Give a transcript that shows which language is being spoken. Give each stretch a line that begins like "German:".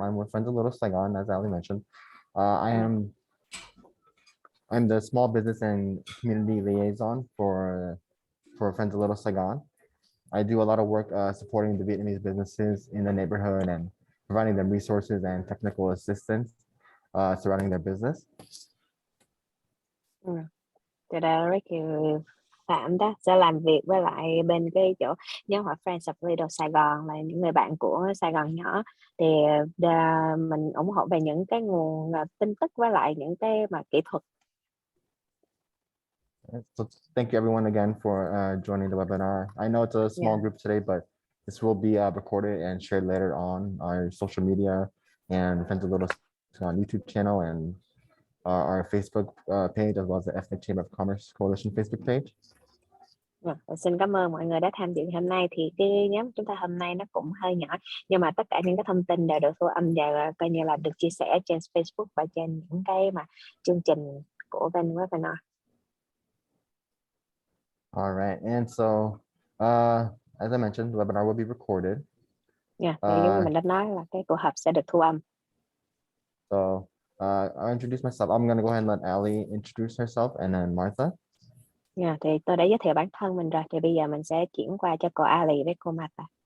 English: I'm with Friends of Little Saigon, as Ali mentioned. I'm the small business and community liaison for Friends of Little Saigon. I do a lot of work supporting the Vietnamese businesses in the neighborhood and providing them resources and technical assistance surrounding their business.
Vietnamese: Từ đó Ricky Phạm đó sẽ làm việc với lại bên cái chỗ nhóm họ Friends of Little Sài Gòn, là những người bạn của Sài Gòn nhỏ, thì mình ủng hộ về những cái nguồn tin tức với lại những cái mà kỹ thuật.
English: So thank you everyone again for joining the webinar. I know it's a small group today, but this will be recorded and shared later on our social media and Friends of Little Saigon YouTube channel and our Facebook page, as well as the Ethnic Chamber of Commerce Coalition Facebook page.
Vietnamese: Xin cảm ơn mọi người đã tham dự hôm nay. Thì cái nhóm chúng ta hôm nay nó cũng hơi nhỏ, nhưng mà tất cả những cái thông tin đều được thu âm và coi như là được chia sẻ trên Facebook và trên những cái mà chương trình của bên webinar.
English: All right, and so as I mentioned, the webinar will be recorded.
Vietnamese: Thì giống như mình đã nói là cái cuộc họp sẽ được thu âm.
English: So I'll introduce myself. I'm going to go ahead and let Ali introduce herself and then Martha.
Vietnamese: Thì tôi đã giới thiệu bản thân mình rồi, thì bây giờ mình sẽ chuyển qua cho cô Ali với cô Martha.